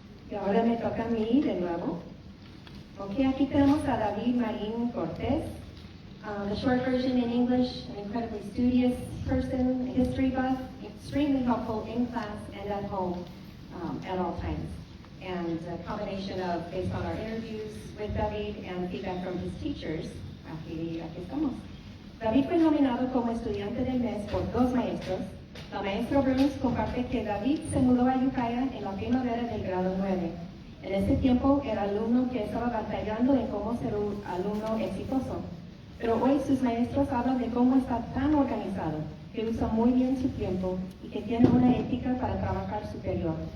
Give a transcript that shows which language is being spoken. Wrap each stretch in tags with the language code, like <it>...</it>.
<es>Y ahora me toca a mí de nuevo. Ok, aquí tenemos a David Marín Cortés.</es> <en>The short version in English, an incredibly studious person, a history buff, extremely helpful in class and at home at all times. And a combination of, based on our interviews with David and feedback from his teachers,</en> <es>aquí estamos. David fue nominado como estudiante del mes por 2 maestros. La maestra Bruce comparte que David se mudó a Ukiah en la primavera del grado 9. En ese tiempo era alumno que estaba batallando en cómo ser un alumno exitoso. Pero hoy sus maestros hablan de cómo está tan organizado, que usa muy bien su tiempo y que tiene una ética para trabajar superior.</es>